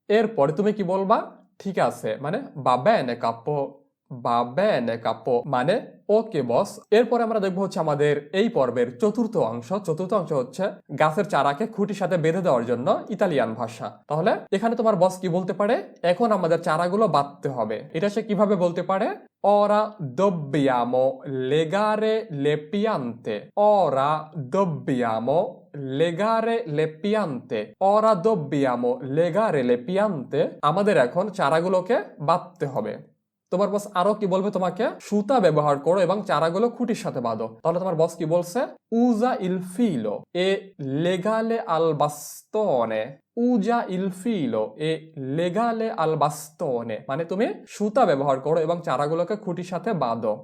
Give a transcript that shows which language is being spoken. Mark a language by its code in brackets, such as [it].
[bn] এরপরে তুমি কি বলবা, ঠিক আছে মানে [it] va bene capo, va bene capo [bn] মানে ওকে বস। এরপরে আমরা দেখবো হচ্ছে আমাদের এই পর্বের চতুর্থ অংশ। চতুর্থ অংশ হচ্ছে গাছের চারাকে খুঁটির সাথে বেঁধে দেওয়ার জন্য ইতালিয়ান ভাষা। তাহলে এখানে তোমার বস কি বলতে পারে, এখন আমাদের চারাগুলো বাঁধতে হবে। এটা সে কিভাবে বলতে পারে, [it] ora dobbiamo legare le piante, ora dobbiamo legare le piante, ora dobbiamo legare le piante, [bn] আমাদের এখন চারাগুলোকে বাঁধতে হবে। তোমার বস আরো কি বলবে, তোমাকে সুতা ব্যবহার করো এবং চারাগুলো খুঁটির সাথে বাঁধো। তাহলে তোমার বস কি বলছে, [it] usa il filo e legale al bastone, usa il filo e legale al bastone [bn] মানে তুমি সুতা ব্যবহার করো এবং চারাগুলোকে খুঁটির সাথে বাঁধো।